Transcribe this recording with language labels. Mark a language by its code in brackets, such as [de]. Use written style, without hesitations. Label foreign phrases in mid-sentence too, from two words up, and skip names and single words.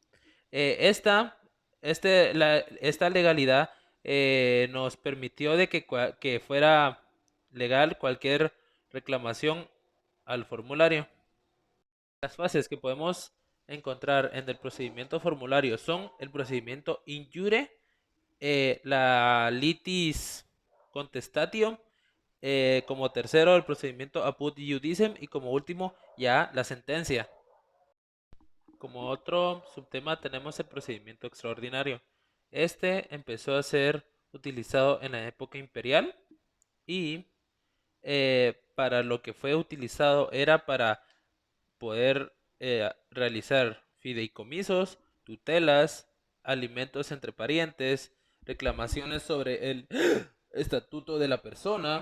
[es] Esta legalidad nos permitió de que fuera legal cualquier reclamación al formulario. Las fases que podemos encontrar en el procedimiento formulario son el procedimiento [la] in iure, [es] la [la] litis contestatio, [es] como tercero el procedimiento [la] apud iudicem [es] y como último ya la sentencia. Como otro subtema tenemos el procedimiento extraordinario. Este empezó a ser utilizado en la época imperial y para lo que fue utilizado era para poder realizar fideicomisos, tutelas, alimentos entre parientes, reclamaciones sobre el estatuto de la persona.